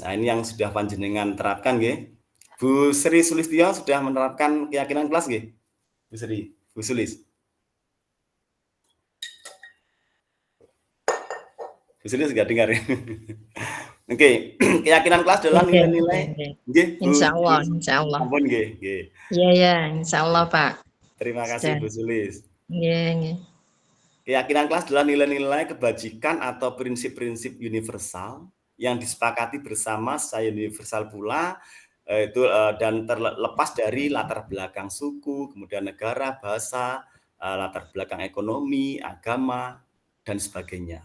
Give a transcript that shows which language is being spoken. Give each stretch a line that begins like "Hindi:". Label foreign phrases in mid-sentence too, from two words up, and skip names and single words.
Indonesian: Nah, ini yang sudah panjenengan terapkan nggih. Bu Sri Sulistyo sudah menerapkan keyakinan kelas nggih? Bu Sri, Bu Sulis. Bu Sulis enggak dengar ya? Oke, keyakinan kelas adalah nilai-nilai.
Javanese: Nggih, Bu.
Arabic: إن شاء الله.
Javanese: Ampun nggih, nggih.
Indonesian: Iya,
Arabic: إن شاء الله
Indonesian: Pak. Terima kasih Bu Sulis. Iya. Keyakinan kelas adalah nilai-nilai kebajikan atau prinsip-prinsip universal yang disepakati bersama secara universal pula dan terlepas dari latar belakang suku, kemudian negara, bahasa, latar belakang ekonomi, agama, dan sebagainya.